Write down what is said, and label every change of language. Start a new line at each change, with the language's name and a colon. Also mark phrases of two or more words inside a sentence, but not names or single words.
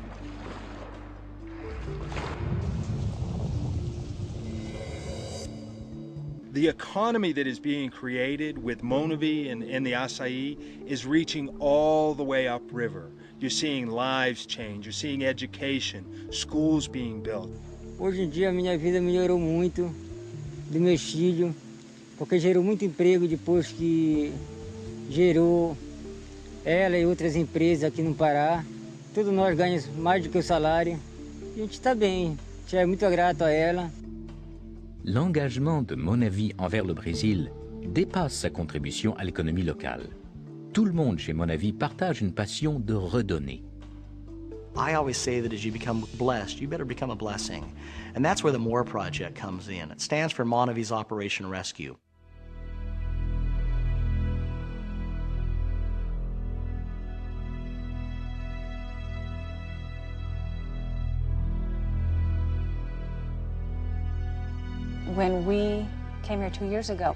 English: The economy that is being created with Monavi and the acai is reaching all the way upriver. You're seeing lives change, you're seeing education, schools being built.
Portuguese: Hoje em dia a minha vida melhorou muito do meu filho, porque gerou muito emprego depois que gerou ela e outras empresas aqui no Pará. Todos nós ganhamos mais do que o salário. A gente está bem, a gente é muito grato a ela.
French: L'engagement de Monavi envers le Brésil dépasse sa contribution à l'économie locale. Tout le monde chez Monavi partage une passion de redonner.
English: I always say that as you become blessed, you better become a blessing. And that's where the MORE project comes in. It stands for Monavi's Operation Rescue. When we came here 2 years ago,